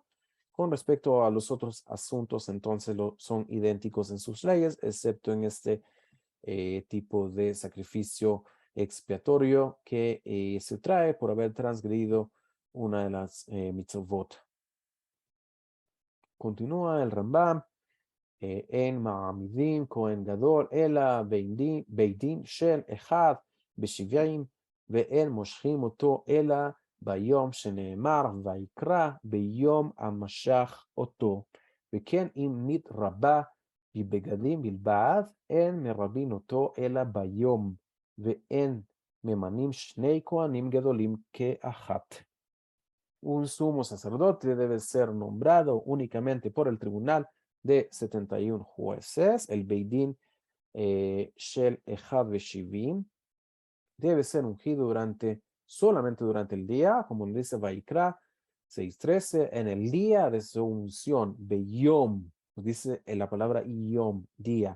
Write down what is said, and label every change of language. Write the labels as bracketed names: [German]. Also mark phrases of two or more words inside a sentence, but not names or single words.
[Spanish] Con respecto a los otros asuntos, entonces son idénticos en sus leyes, excepto en este tipo de sacrificio expiatorio que se trae por haber transgredido una de las mitzvot. Continúa el Rambam. [Hebrew] אין מעמידים כהן גדול, אלא בית דין של אחד בשבעים, ואין מושכים אותו, אלא ביום שנאמר, ויקרא ביום המשך אותו. וכן אם מתרבה בבגדים בלבד, אין מרבין אותו, אלא ביום, ואין ממנים שני כהנים גדולים כאחת. [Spanish] Un sumo sacerdote debe ser nombrado únicamente por el tribunal de 71 jueces, el [Hebrew] בית דין של אחד ושבעים, [Spanish] debe ser ungido solamente durante el día, como dice Vaikra 6:13, en el día de su unción, Beyom, dice en la palabra Yom, día.